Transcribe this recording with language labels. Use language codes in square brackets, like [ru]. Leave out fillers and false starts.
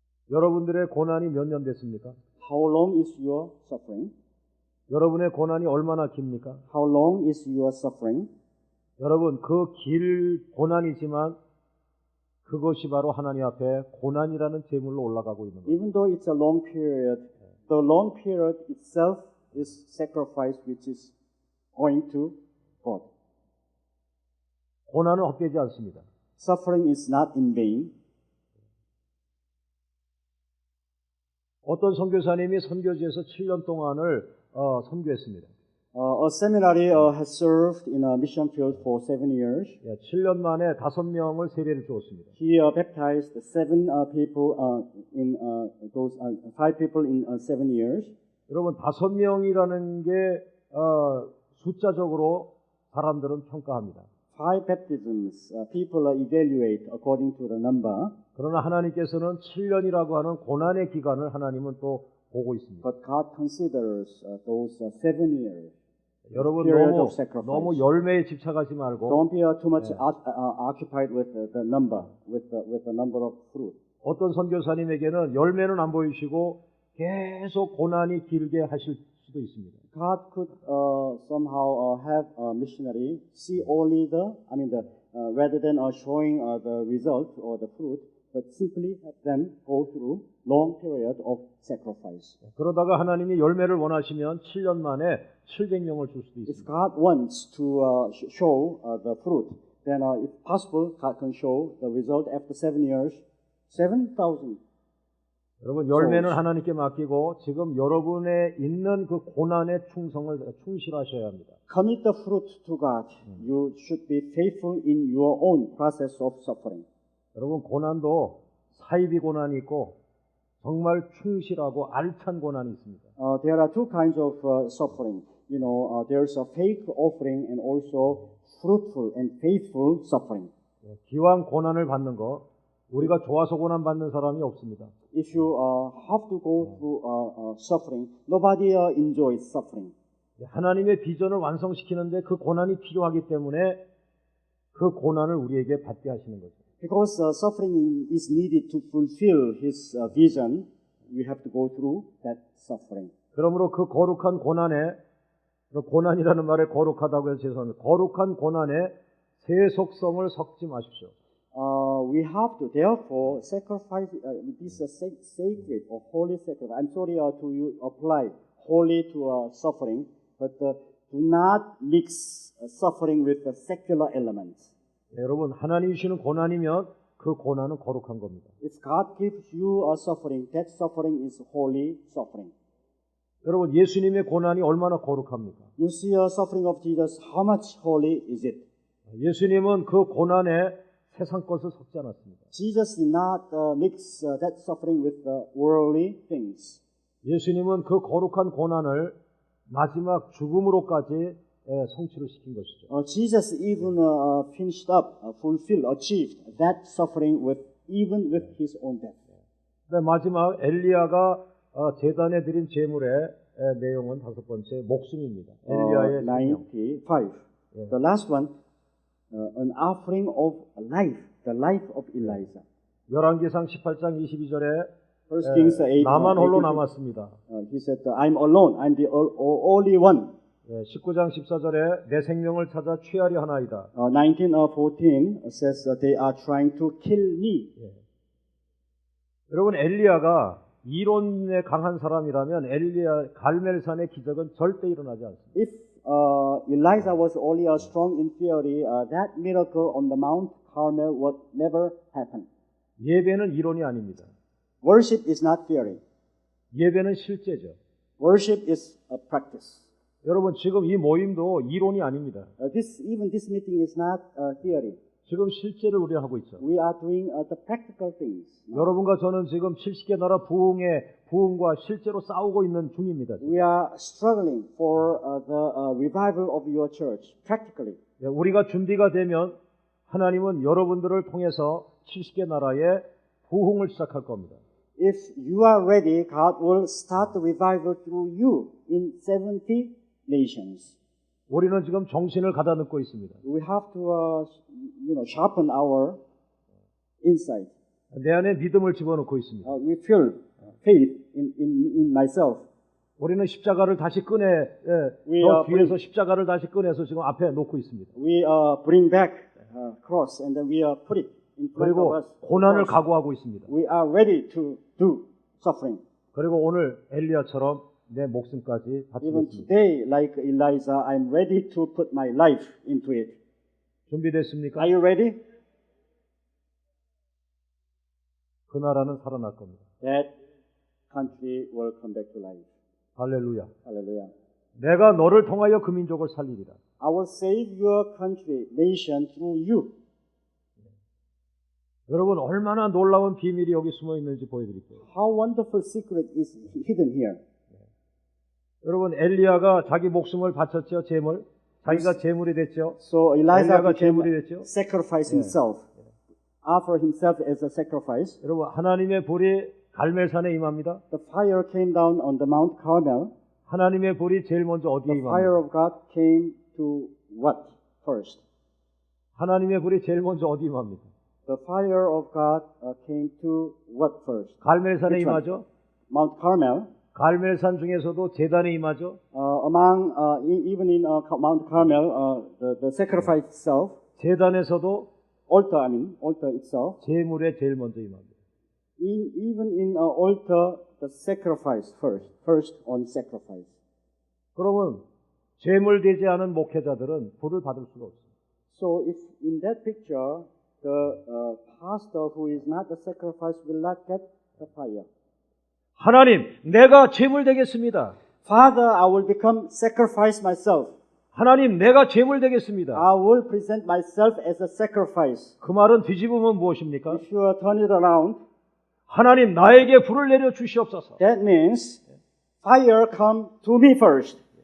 [ko] 여러분들의 고난이 몇 년 됐습니까? [en] How long is your suffering? [ko] 여러분의 고난이 얼마나 깁니까? [en] How long is your suffering? [ko] 여러분, 그 길 고난이지만 그것이 바로 하나님 앞에 고난이라는 제물로 올라가고 있는 거예요. [en] Even though it's a long period, the long period itself is sacrifice which is going to God. [ko] 고난은 헛되지 않습니다. [en] Suffering is not in vain. [ko] 어떤 선교사님이 선교지에서 7년 동안을 선교했습니다. [en] A seminary has served in a mission field for 7 years. [ko] 7년 만에 5명을 세례를 주었습니다. [en] He baptized 7 people in those 5 people in 7 years. [ko] 여러분 5명이라는 게 숫자적으로 사람들은 평가합니다. [en] 5 baptisms people evaluate according to the number. [ko] 그러나 하나님께서는 7년이라고 하는 고난의 기간을 하나님은 또 보고 있습니다. [en] But God considers those 7 years. [ko] 여러분 [en] period of sacrifice. [ko] 너무 열매에 집착하지 말고 [en] Don't be too much occupied with the number, with the number of fruit. [ko] 어떤 선교사님에게는 열매는 안 보이시고 계속 고난이 길게 하실 수도 있습니다. [en] God could somehow have a missionary see only rather than showing the result or the fruit, but simply have them go through long period of sacrifice. [ko] 그러다가 하나님이 열매를 원하시면 7년 만에 700명을 줄 수도 [en] If [ko] 있습니다. [en] God wants to show the fruit, then if possible, God can show the result after 7 years, 7,000. [ko] 여러분 열매는 하나님께 맡기고 지금 여러분의 있는 그 고난의 충실하셔야 합니다. [en] Commit the fruit to God. You should be faithful in your own process of suffering. [ko] 여러분 고난도 사이비 고난이 있고 정말 충실하고 알찬 고난이 있습니다. [en] There are two kinds of suffering. There's a fake offering and also fruitful and faithful suffering. [ko] 기왕 고난을 받는 거 우리가 좋아서 고난 받는 사람이 없습니다. [en] If you have to go through suffering, nobody enjoys suffering. [ko] 하나님의 비전을 완성시키는데 그 고난이 필요하기 때문에 그 고난을 우리에게 받게 하시는 거죠. [en] Because suffering is needed to fulfill His vision, we have to go through that suffering. [ko] 그러므로 그 거룩한 고난에 고난이라는 말에 거룩하다고 해서 죄송합니다. 거룩한 고난에 새 속성을 섞지 마십시오. [en] We have to therefore sacrifice this sacred or holy sacrifice. I'm sorry to apply holy to suffering, but do not mix suffering with the secular elements. [ko] 여러분 하나님이 주시는 고난이면 그 고난은 거룩한 겁니다. [en] If God gives you a suffering, that suffering is holy suffering. [ko] 여러분 예수님의 고난이 얼마나 거룩합니까? [en] You see a suffering of Jesus, how much holy is it? [ko] 예수님은 그 고난에 세상 것을 섞지 않았습니다. [en] Jesus did not mix that suffering with worldly things. [ko] 예수님은 그 거룩한 고난을 마지막 죽음으로까지 성취를 시킨 것이죠. [en] Jesus even finished up, fulfilled, achieved that suffering even with his own death. [ko] 마지막 엘리야가 제단에 드린 제물의 내용은 다섯 번째 목숨입니다. 엘리야의 생명. 95. [en] The last one, an offering of life, the life of Elijah. [ko] 열왕기상 18장 22절에 [en] First Kings 8. [ko] 나만 홀로 남았습니다. [en] He said, I'm alone. I'm the only one. [ko] 19장 14절에 내 생명을 찾아 취하려 하나이다. [en] 19:14 says they are trying to kill me. [ko] 여러분 엘리야가 이론에 강한 사람이라면 엘리야 갈멜산의 기적은 절대 일어나지 않습니다. [en] If Elijah was only strong in theory, that miracle on the Mount Carmel would never happen. [ko] 예배는 이론이 아닙니다. [en] Worship is not theory. [ko] 예배는 실제죠. [en] Worship is a practice. [ko] 여러분 지금 이 모임도 이론이 아닙니다. [en] Even this meeting is not theory. [ko] 지금 실제를 우리가 하고 있죠. [en] We are doing the practical things. [ko] 여러분과 저는 지금 70개 나라 부흥과 실제로 싸우고 있는 중입니다. [en] We are struggling for the revival of your church, practically. [ko] 우리가 준비가 되면 하나님은 여러분들을 통해서 70개 나라의 부흥을 시작할 겁니다. [en] If you are ready, God will start the revival through you in 70 nations. [ko] 우리는 지금 정신을 가다듬고 있습니다. [en] We have to, sharpen our insight. [ko] 내 안에 믿음을 집어넣고 있습니다. [en] We feel faith in myself. [ko] 우리는 십자가를 다시 뒤에서 십자가를 다시 꺼내서 지금 앞에 놓고 있습니다. [en] We bring back cross and then we put it in front of [ko] 그리고 [en] us. [ko] 고난을 각오하고 있습니다. [en] We are ready to do suffering. [ko] 그리고 오늘 엘리야처럼 내 목숨까지 [en] Even [ko] 바치겠습니다. [en] today, like Elijah, I'm ready to put my life into it. [ko] 준비됐습니까? [en] Are you ready? [ko] 그 나라는 살아날 겁니다. [en] That country will come back to life. [ko] 할렐루야. [en] Hallelujah. [ko] 내가 너를 통하여 그 민족을 살리리라. [en] I will save your country, nation through you. [ko] 여러분 얼마나 놀라운 비밀이 여기 숨어 있는지 보여드릴게요. [en] How wonderful secret is hidden here. [ko] 여러분 엘리야가 자기 목숨을 바쳤죠. 제물. 자기가 제물이 됐죠. [en] So Elijah [ko] 엘리야가 [en] became [ko] 제물이 됐죠. [en] sacrifice himself, offer himself as a sacrifice. [ko] 여러분 하나님의 불이 갈멜산에 임합니다. [en] The fire came down on the Mount Carmel. [ko] 하나님의 불이 제일 먼저 어디에 [en] The fire [ko] 임합니까? [en] of God came to what first? [ko] 하나님의 불이 제일 먼저 어디 임합니까? [en] the fire of God came to what first? [ko] 갈멜산에 [en] Which one? [ko] 임하죠. [en] Mount Carmel. [ko] 갈멜산 중에서도 제단에 임하죠. [en] Even in Mount Carmel, the sacrifice itself, [ko] 제단에서도 [en] altar itself, [ko] 제물에 제일 먼저 임합니다. [en] even in altar, the sacrifice first on sacrifice. [ko] 그러면 제물되지 않은 목회자들은 불을 받을 수가 없습니다. [en] So if in that picture, the pastor who is not the sacrifice will not get the fire. [ko] 하나님, 내가 제물 되겠습니다. [en] Father, I will become sacrifice myself. [ko] 하나님, 내가 제물 되겠습니다. [en] I will present myself as a sacrifice. [ko] 그 말은 뒤집으면 무엇입니까? [en] If you turn it around, [ko] 하나님, 나에게 불을 내려 주시옵소서. [en] that means fire come to me first.